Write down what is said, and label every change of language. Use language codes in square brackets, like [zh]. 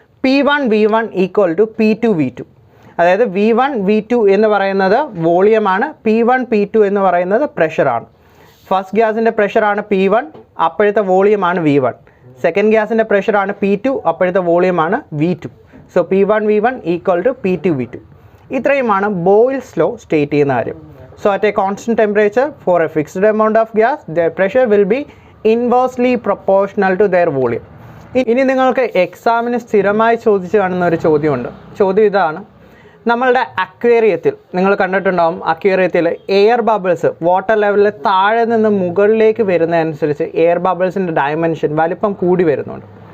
[ml] P1 V1 equal to P2 V2. അതായത് V1 V2 എന്ന് പറയുന്നത് വോളിയമാണ്, P1 P2 എന്ന് പറയുന്നത് പ്രഷറാണ്. ഫസ്റ്റ് ഗ്യാസിൻ്റെ പ്രഷറാണ് P1, അപ്പോഴത്തെ വോളിയമാണ് V1. സെക്കൻഡ് ഗ്യാസിൻ്റെ പ്രഷറാണ് P2, അപ്പോഴത്തെ വോളിയമാണ് V2. So P1 V1 equal to P2 V2. ഇത്രയുമാണ് ബോയിൽസ് ലോ സ്റ്റേറ്റ് ചെയ്യുന്ന കാര്യം. [en] So at a constant temperature for a fixed amount of gas the pressure will be inversely proportional to their volume. [ml] ഇനി നിങ്ങൾക്ക് എക്സാമിന് സ്ഥിരമായി ചോദിച്ച് കാണുന്ന ഒരു ചോദ്യമുണ്ട്. ചോദ്യം ഇതാണ്: നമ്മളുടെ അക്വേറിയത്തിൽ നിങ്ങൾ കണ്ടിട്ടുണ്ടാവും, അക്വേറിയത്തിൽ എയർ ബബിൾസ് വാട്ടർ ലെവലിൽ താഴെ നിന്ന് മുകളിലേക്ക് വരുന്നതനുസരിച്ച് എയർ ബബിൾസിൻ്റെ ഡയമെൻഷൻ വലിപ്പം കൂടി വരുന്നുണ്ട്.